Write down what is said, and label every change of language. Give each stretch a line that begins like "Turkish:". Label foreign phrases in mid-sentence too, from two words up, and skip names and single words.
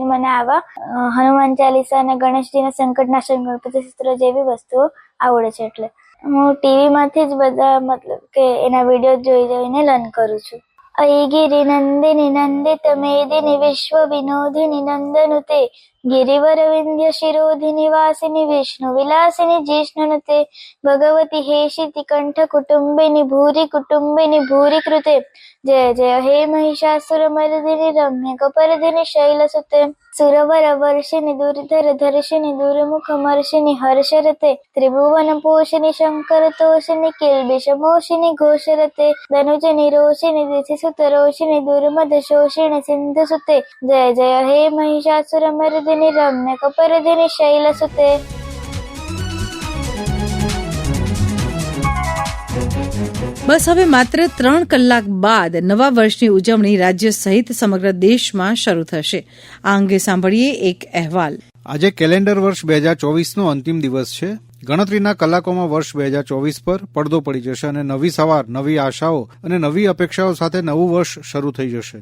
Gujarati: મને આવા હનુમાન ચાલીસા અને ગણેશજીના સંકટનાશન ગણપતિ સ્તોત્ર જેવી વસ્તુઓ આવડે છે. એટલે હું ટીવીમાંથી જ બધા મતલબ કે એના વિડીયો જોઈને લર્ન કરું છું.
Sanskrit: અયગિરી નંદિની નંદિત મેદિની વિશ્વ વિનોદિની નંદનુતે गिरिवर विंध्य शिरोधिनि वासिनि विष्णु विलासिनि जिष्णुनुते भगवती हेशिति कंठ कुटुंबिनि भूरि कृते जय जय हे महिषासुर मर्दिनि रम्य कपर्दिनि शैलसुते सुरवर वर्षिनि दुर्धर धर्षिनि दुर्मुख मर्षिनि हर्षरते त्रिभुवन पोषिनि शंकर तोषिनि किल्बिषमोषिनि घोषरते धनुज निरोषिनि दिथिसुत रोषिनि दुर्मद शोषिनि सिंधुसुते जय जय हे महिषासुर मर्दिनि रम्य कपर्दिनि शैलसुते.
Gujarati: બસ હવે માત્ર 3 કલાક બાદ નવા વર્ષની ઉજવણી રાજ્ય સહિત સમગ્ર દેશમાં શરૂ થશે. આ અંગે સાંભળીએ એક અહેવાલ. આજે કેલેન્ડર વર્ષ 2024નો અંતિમ દિવસ છે. ગણતરીના કલાકોમાં વર્ષ 2024 પર પડદો પડી જશે અને નવી સવાર, નવી આશાઓ અને નવી અપેક્ષાઓ સાથે નવું વર્ષ શરૂ થઈ જશે.